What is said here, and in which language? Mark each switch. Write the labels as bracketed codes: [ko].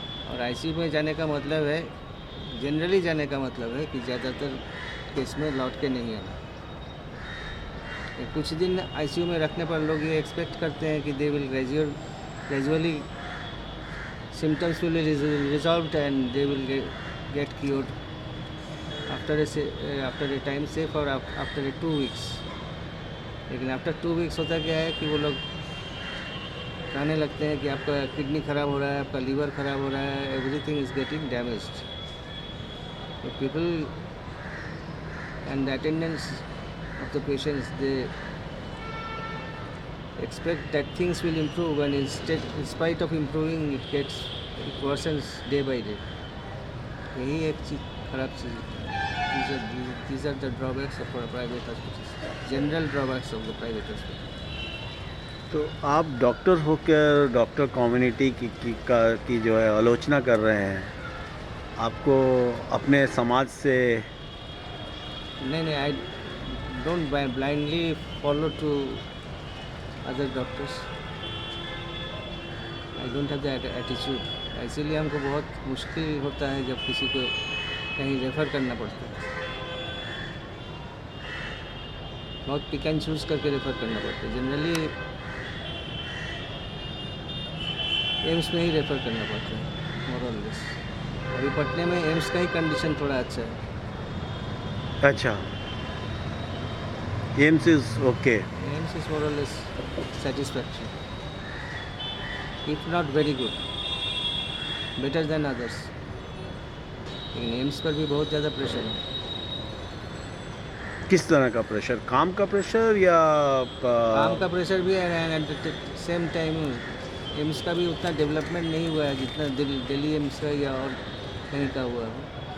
[hi] और आईसीयू में जाने का मतलब है, जनरली जाने का मतलब है कि ज़्यादातर केस में लौट के नहीं आना। कुछ दिन आईसीयू में रखने पर लोग ये एक्सपेक्ट करते हैं कि [en] They will gradually symptoms will be resolved and they will get cured after a time, say for after 2 weeks. [hi] लेकिन आफ्टर 2 वीक्स होता क्या है कि वो लोग कहने लगते हैं कि आपका किडनी ख़राब हो रहा है, आपका लीवर ख़राब हो रहा है, [en] Everything is getting damaged. तो people and the attendance of the patients, they expect that things will improve, and instead, in spite of improving, it worsens day by day. [hi] यही एक चीज़ खराब चीज़ है। [en] These are the drawbacks of private hospitals, general drawbacks of the private hospitals. [hi] तो आप doctor होकर doctor community की जो है आलोचना कर रहे हैं, आपको अपने समाज से [en] नहीं, I don't blindly follow to other doctors. I don't have that attitude. [hi] इसीलिए हमको बहुत मुश्किल होता है जब किसी को कहीं रेफ़र करना पड़ता है। बहुत पिक एंड चूज़ करके रेफ़र करना पड़ता है। जनरली एम्स में ही रेफ़र करना पड़ता है, मोर और लेस। अभी पटने में एम्स का ही कंडीशन थोड़ा अच्छा है। [en] अच्छा, AIIMS is okay. AIIMS is more or less satisfactory, if not very good, better than others. [hi] लेकिन एम्स पर भी बहुत ज़्यादा प्रेशर है। किस तरह का प्रेशर? काम का प्रेशर या काम का प्रेशर भी है, [en] and at the same time [hi] AIIMS का भी उतना डेवलपमेंट नहीं हुआ है जितना दिल्ली एम्स का या और कहीं का हुआ है।